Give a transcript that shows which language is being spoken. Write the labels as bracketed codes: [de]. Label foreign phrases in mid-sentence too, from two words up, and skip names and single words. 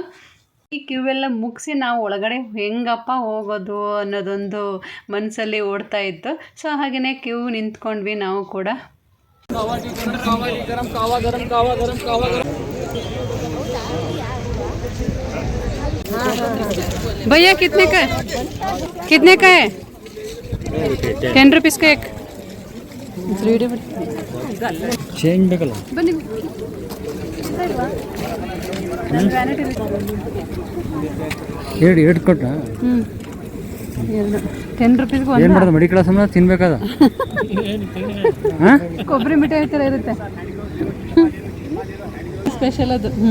[kn] ಈ ಕ್ಯೂ ಎಲ್ಲ ಮುಗಿಸಿ ನಾವು ಒಳಗಡೆ ಹೆಂಗಪ್ಪ ಹೋಗೋದು ಅನ್ನೋದೊಂದು ಮನಸ್ಸಲ್ಲಿ ಓಡ್ತಾ ಇತ್ತು. ಸೊ ಹಾಗೆಯೇ ಕ್ಯೂ ನಿಂತ್ಕೊಂಡ್ವಿ ನಾವು ಕೂಡ. [hi] भैया कितने का है 10 रुपीस का एक [kn] ಚೇಂಜ್ ಬೇಕಲ್ಲ ಬನ್ನಿ. ಎರಡು ಕೊಟ್ಟ 10 ರೂಪೀಸ್ಗೆ ಏನು ಮಾಡೋದು, ಮೆಡಿಕಲ್ ಸಮಯ ತಿನ್ಬೇಕಾದ. ಕೊಬ್ಬರಿ ಮಿಠಾಯಿ ಥರ ಇರುತ್ತೆ, ಸ್ಪೆಷಲ್ ಅದು.